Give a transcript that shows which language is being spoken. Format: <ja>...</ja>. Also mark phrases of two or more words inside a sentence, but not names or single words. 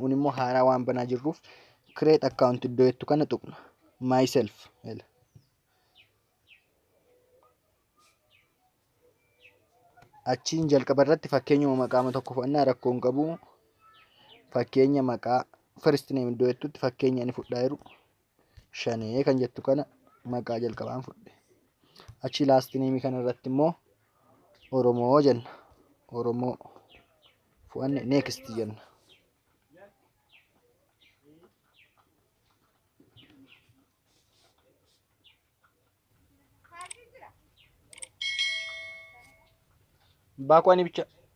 <om>Kun immoo haaraa waan banaa jirruuf create account iddoo jettu kana tuqna.</om> <en>Myself.</en> <om>Achiin jalqaba irratti fakkeenya maqaa tokko fudhannaa rakkoo hin qabu. Fakkeenya maqaa</om> <en>first name</en> <om>iddoo jettutti fakkeenya inni fudhaa jiru Shanee kan jettu kana maqaa jalqabaan fudhe. Achi</om> <en>last name</en> <om>kana irratti immoo Oromoo jenna. Oromoo fudhanne next jenna. Baakwani bicha.</om>